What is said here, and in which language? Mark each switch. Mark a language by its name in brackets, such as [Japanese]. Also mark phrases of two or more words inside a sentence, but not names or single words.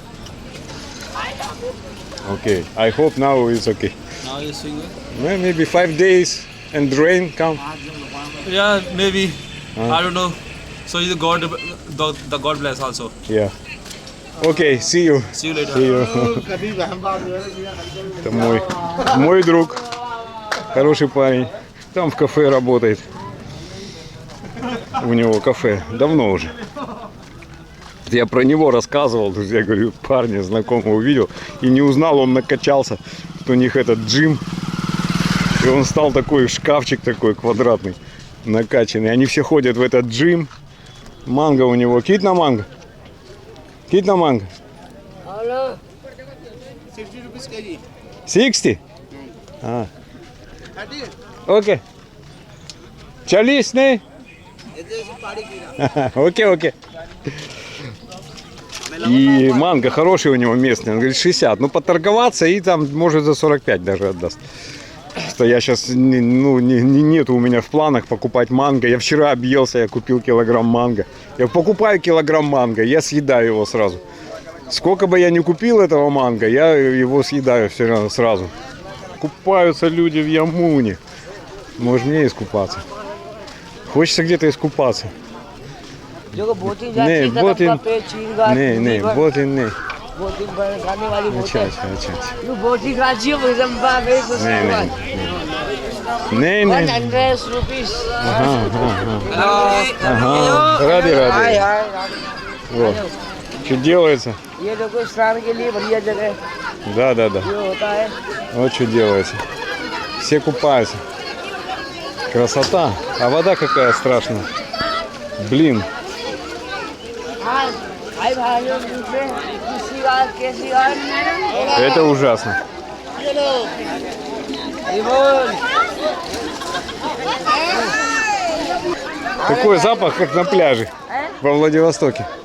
[English] Okay, I hope now it's okay. Now you're seeing it? Well, maybe 5 days and rain come. Yeah, maybe. I don't know. So the God bless also. Yeah. Okay, see you. See you later. See you. [Russian] Это мой друг, хороший парень. Там в кафе работает. У него кафе давно уже. Я про него рассказывал, я говорю, парня знакомого увидел и не узнал, он накачался, что у них этот джим, и он стал такой шкафчик такой квадратный, накачанный. Они все ходят в этот джим. Манго у него. [Hindi] कितना मैंगो? [Russian] 60 [English] rupees kg. 60? Okay. [Hindi] 40 नहीं? [Russian] Окей. И манго хороший у него местный, он говорит 60. Ну поторговаться и там может за 45 даже отдаст. Что я сейчас, нету у меня в планах покупать манго. Я вчера объелся, я купил килограмм манго. Я покупаю килограмм манго, я съедаю его сразу. Сколько бы я ни купил этого манго, я его съедаю все равно сразу. Купаются люди в Ямуне. Может мне искупаться. Хочется где-то искупаться. [Hindi] बोटिंग नहीं बोटिंग नहीं गाने वाली बोट है अच्छा ये बोटिंग राज्य भजम्बा में कुछ नहीं 100 रुपीस [Russian] राधे вот что делается [Hindi] ये देखो स्नान के लिए बढ़िया जगह है [Russian] да [Hindi] ये होता है [Russian] вот что делается все купаются красота а вода какая страшная блин это ужасно. Такой запах, как на пляже во Владивостоке.